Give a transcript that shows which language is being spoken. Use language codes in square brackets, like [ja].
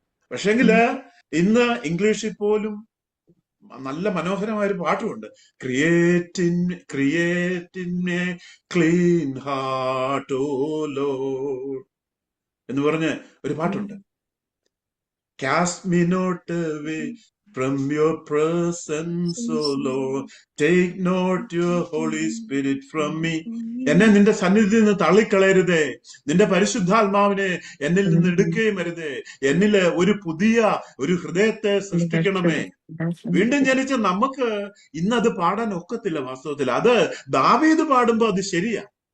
[ml] പക്ഷെങ്കില് ഇന്ന് ഇംഗ്ലീഷിൽ പോലും നല്ല മനോഹരമായ ഒരു പാട്ടുമുണ്ട്, [en] create in me clean heart O Lord [ml] എന്ന് പറഞ്ഞ് ഒരു പാട്ടുണ്ട്. [en] Cast me not away from your presence, O Lord. Take not your Holy Spirit from me. [ml] എന്നെ നിന്റെ സന്നിധിയിൽ നിന്ന് തള്ളിക്കളയരുതേ. നിന്റെ പരിശുദ്ധാത്മാവിനെ എന്നിൽ നിന്ന് എടുക്കുകയും അരുതേ. എന്നില് ഒരു പുതിയ ഒരു ഹൃദയത്തെ സൃഷ്ടിക്കണമേ. വീണ്ടും ജനിച്ച നമുക്ക് ഇന്നത് പാടാൻ ഒക്കത്തില്ല. വാസ്തവത്തിൽ അത് ദാവീദ് പാടുമ്പോ അത് ശരിയാ.